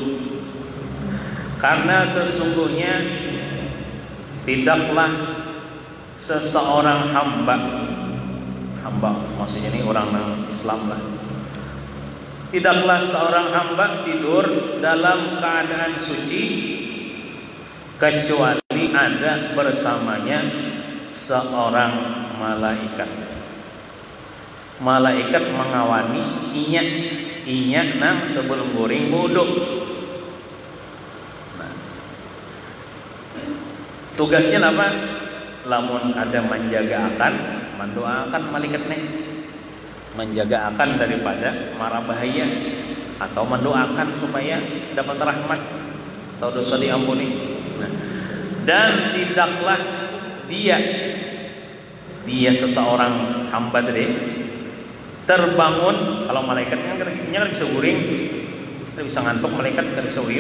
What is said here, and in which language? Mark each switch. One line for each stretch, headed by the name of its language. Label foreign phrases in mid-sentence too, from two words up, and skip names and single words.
Indonesian: karena sesungguhnya tidaklah seseorang hamba maksudnya ini orang Islam lah, tidaklah seorang hamba tidur dalam keadaan suci kecuali ada bersamanya seorang malaikat.
Banjar: Malaikat mengawani inya nang sebelum guring wudu.
Indonesian: Nah, tugasnya apa? Lamun ada menjaga akan, mendoakan malaikat nih, menjaga akan daripada mara bahaya, atau mendoakan supaya dapat rahmat atau dosa diampuni. Nah, dan tidaklah dia seseorang hamba tadi terbangun, kalau malaikatnya kan bisa guring, kan bisa ngantuk, malaikat kan bisa uyuh.